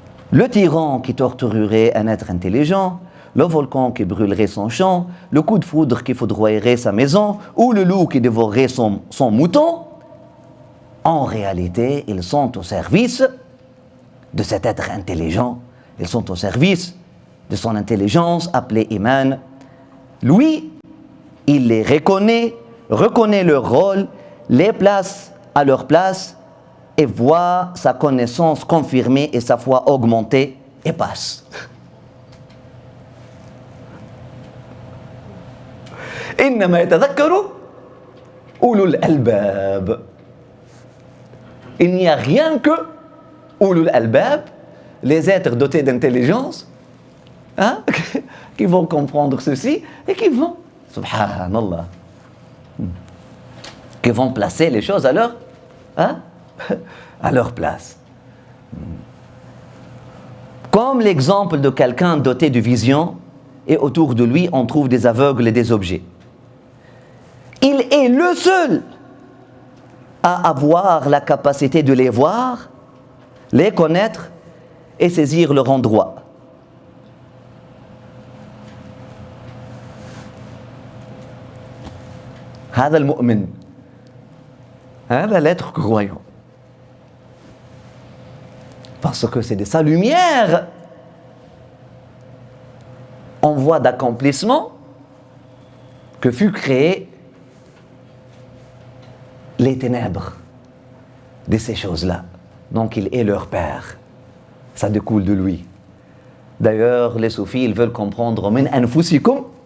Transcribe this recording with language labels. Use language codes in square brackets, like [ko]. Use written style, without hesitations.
[fr] Le tyran qui torturerait un être intelligent, le volcan qui brûlerait son champ, le coup de foudre qui foudroyerait sa maison, ou le loup qui dévorerait son mouton, en réalité, ils sont au service de cet être intelligent, ils sont au service de son intelligence appelée Iman. Lui, il les reconnaît leur rôle, les place à leur place et voit sa connaissance confirmée et sa foi augmentée et passe. [ar] إنما يتذكر أولو الألباب. [fr] Il n'y a rien que [ar] أولو الألباب, [fr] les êtres dotés d'intelligence, hein, qui vont comprendre ceci et qui vont, subhanallah, qui vont placer les choses à leur, hein, à leur place. Comme l'exemple de quelqu'un doté de vision et autour de lui on trouve des aveugles et des objets. Il est le seul à avoir la capacité de les voir, les connaître et saisir leur endroit. [ar] هذا المؤمن, هذا [fr] l'être croyant. Parce que c'est de sa lumière en voie d'accomplissement que fut créé les ténèbres de ces choses-là. Donc il est leur père. Ça découle de lui. D'ailleurs, les soufis, ils veulent comprendre [ar] min anfusikum.